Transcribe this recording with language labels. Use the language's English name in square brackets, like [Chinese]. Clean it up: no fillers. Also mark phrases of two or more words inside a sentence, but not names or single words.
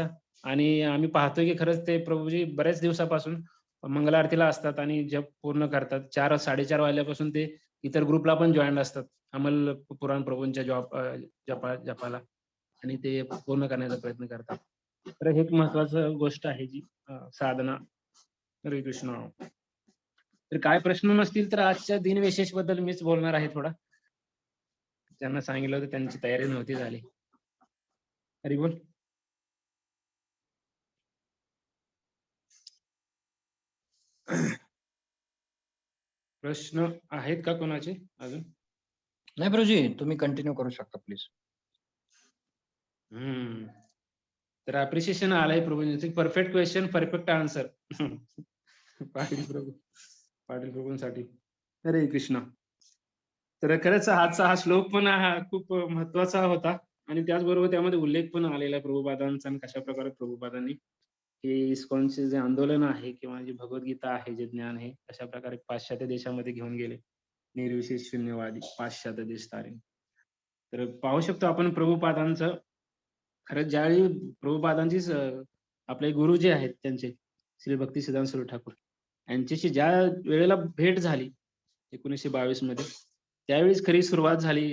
[Marathi] आणि आम्ही पाहतोय की खरंच ते प्रभूजी बऱ्याच दिवसापासून मंगल आरतीला असतात आणि जप पूर्ण करतात. 4-4:30 वाजल्यापासून ते इतर ग्रुपला पण जॉईन असतात. अमल पुराण प्रभूंच्या जपाला आणि ते पूर्ण करण्याचा प्रयत्न करतात. तर हे एक महत्वाचं गोष्ट आहे जी साधना. हरे कृष्ण. तर काय प्रश्न नसतील तर आजच्या दिनविशेष बद्दल मीच बोलणार आहे थोडा. त्यांना सांगितलं होतं त्यांची तयारी नव्हती झाली. हरी बोल. प्रश्न आहेत का कोणाचे अजून? नाही प्रभूजी, तुम्ही कंटिन्यू करू शकता प्लीज. तर अप्रिशिएशन आलाय प्रभूंचे. [English] Perfect question, perfect answer. [Marathi] पाटील प्रभूंसाठी. हरे कृष्ण. तर खरंच आजचा हा श्लोक पण खूप महत्वाचा होता आणि त्याचबरोबर त्यामध्ये उल्लेख पण आलेला आहे प्रभुपादांचा आणि कशा प्रकारे प्रभुपादांनी हे इस्कॉनचे जे आंदोलन आहे किंवा जी भगवद्गीता आहे, जे ज्ञान आहे, कशा प्रकारे पाश्चात्य देशामध्ये घेऊन गेले. [Bangla] নির্বিশেষ শূন্যবাদী পাশ্চাত্য দেশ তারে. [Marathi] तर पाहू शकतो आपण प्रभुपादांचं खरंच ज्यावेळी प्रभुपादांची आपले गुरु जे आहेत त्यांचे श्री भक्ती सिद्धांत स्वरूप ठाकूर यांच्याशी ज्या वेळेला भेट झाली 1922 मध्ये, त्यावेळीच खरी सुरुवात झाली.